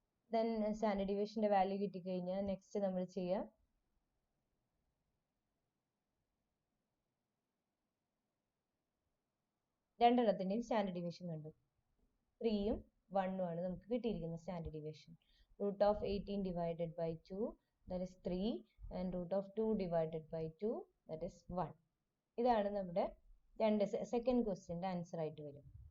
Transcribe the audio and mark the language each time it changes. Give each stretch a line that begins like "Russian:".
Malayalam: Then standard ഡീവിയേഷൻ്റെ value കിട്ടിക്കഴിഞ്ഞാൽ next നമ്മൾ ചെയ്യുക രണ്ടെണ്ണത്തിൻ്റെയും സ്റ്റാൻഡേർഡ് ഡീവിയേഷൻ കണ്ടു. 3 ഉം 1 ഉം ആണ് നമുക്ക് കിട്ടിയിരിക്കുന്ന standard deviation.
English: √18 divided by 2 that is 3 and √2 divided by 2 that is 1.
Malayalam: ഇതാണ് നമ്മുടെ സെക്കൻഡ് ക്വസ്റ്റ്യൻ്റെ ആൻസർ ആയിട്ട് വരും.